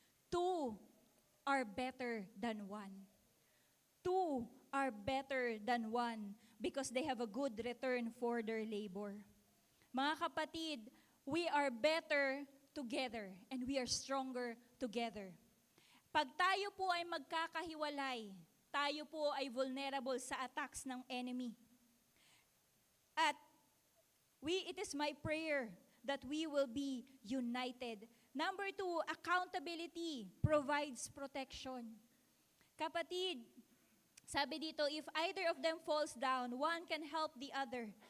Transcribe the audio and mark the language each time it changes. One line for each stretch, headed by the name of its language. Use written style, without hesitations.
English: 2 are better than 1. 2 are better than 1 because they have a good return for their labor.
Filipino: Mga kapatid,
English: we are better together and we are stronger together.
Filipino: Pag tayo po ay magkakahiwalay, tayo po ay vulnerable sa attacks ng enemy.
English: At it is my prayer that we will be united. Number 2, accountability provides protection.
Filipino: Kapatid, sabi dito,
English: if either of them falls down, one can help the other.